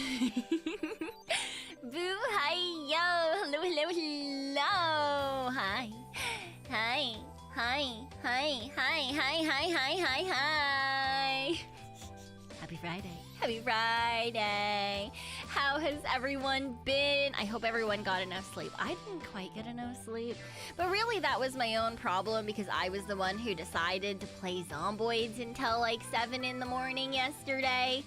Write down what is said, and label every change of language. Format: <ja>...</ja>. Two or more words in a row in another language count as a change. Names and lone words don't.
<en>Boo, hi, yo, hello, hello, hello. Hi, hi, hi, hi, hi, hi, hi, hi, hi, hi. Happy Friday. Happy Friday. How has everyone been? I hope everyone got enough sleep. I didn't quite get enough sleep. But really, that was my own problem because I was the one who decided to play Zomboids until like 7 in the morning yesterday.</en>